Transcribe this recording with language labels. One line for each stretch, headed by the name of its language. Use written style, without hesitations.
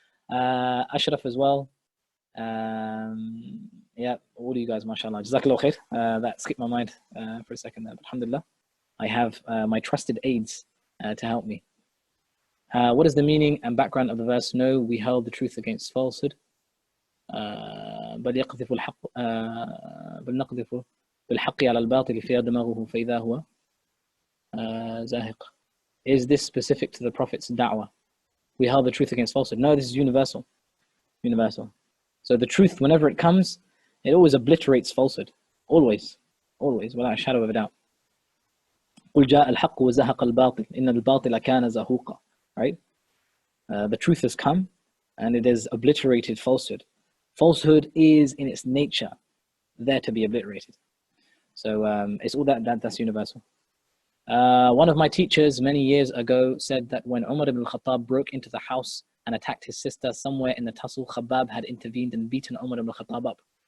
English: Ashraf as well. Yeah, all of you guys, mashallah. Jazakallah khair. That skipped my mind for a second there. But alhamdulillah, I have my trusted aides to help me. What is the meaning and background of the verse? No, we held the truth against falsehood.
Arabic: بل يقذف الحق بل نقذف بالحق على الباطل فيدمغه فإذا هو زاهق.
English: Is this specific to the Prophet's da'wah? We held the truth against falsehood. No, this is universal. Universal. So the truth, whenever it comes, it always obliterates falsehood. Always, without a shadow of a doubt.
Arabic: قل جاء الحق وزهق الباطل إن الباطل كان زهوقا.
English: Right? The truth has come and it has obliterated falsehood. Falsehood is in its nature there to be obliterated. So it's all that's universal. One of my teachers many years ago said that when Umar ibn al-Khattab broke into the house and attacked his sister, somewhere in the tussle, Khabbab had intervened and beaten Umar ibn al-Khattab up.